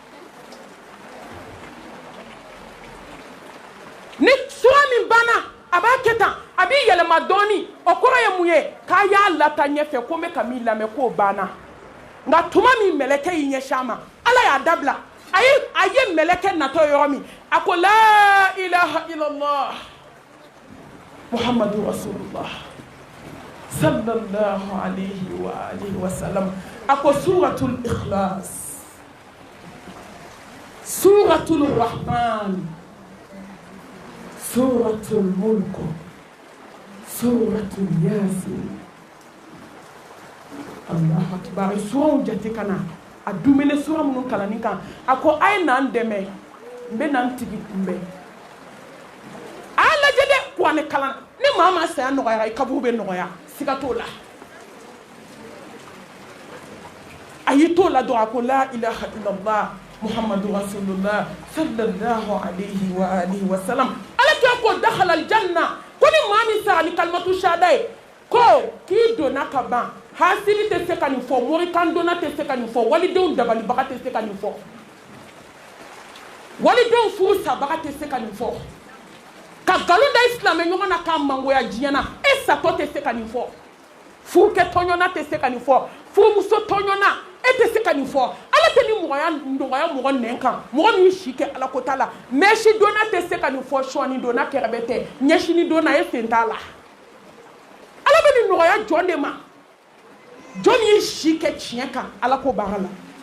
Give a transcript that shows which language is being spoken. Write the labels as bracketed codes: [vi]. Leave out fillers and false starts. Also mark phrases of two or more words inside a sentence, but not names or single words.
[bm] ni suran min banna a b'a kɛ tan a b'i yɛlɛma dɔɔni o kɔrɔ ye mun ye k'a y'a lata ɲɛfɛ ko n bɛ ka min lamɛn k'o banna nka tuma min mɛlɛkɛ y'i ɲɛsin a ma ala y'a dabila a ye mɛlɛkɛ natɔ yɔrɔ min a ko [ar] لا إله إلا الله محمد رسول الله صلى الله عليه وعلى آله وسلم [bm] a ko [ar] سورة الإخلاص سورة الرحمن سورة الملك سورة يس الله أكبر [bm] suraw jate kana a dumene sura minnu kalani kan a ko a ye n'an dɛmɛ n bɛ n'an tigi kunbɛn a y'a lajɛ dɛ kuranɛ kalan ni maa ma saya nɔgɔyara i kaburu bɛ nɔgɔya siga t'o la a y'i t'o la dɔrɔn a ko [ar] لا إله إلا الله محمد رسول الله صلى الله عليه وعلى آله وسلم [bm] ala kɛ ko [ar] دخل الجنة [bm] ko ni maa min sara ni [ar] كلمة الشهادة [bm] ye ko k'i donna ka ban hasili tɛ se ka nin fɔ morikan donna tɛ se ka nin fɔ walidenw dabalibaga tɛ se ka nin fɔ walidenw furu sabaga tɛ se ka nin fɔ ka nkalon da i silamɛ ɲɔgɔn na k'a mangoya diɲɛ na e satɔ tɛ se ka nin fɔ furukɛ tɔɲɔna tɛ se ka nin fɔ furumuso tɔɲɔna e tɛ se ka nin fɔ ala tɛ ni nɔgɔya mɔgɔ nɛn kan mɔgɔ min si kɛ ala ko t'a la mɛsi donna tɛ se ka nin fɔ sɔɔni donna kɛrɛbɛ tɛ ɲɛsini donna e sen t'a la ala bɛ nin nɔgɔya jɔn de ma jɔn ye si kɛ tiɲɛ kan ala ko baara la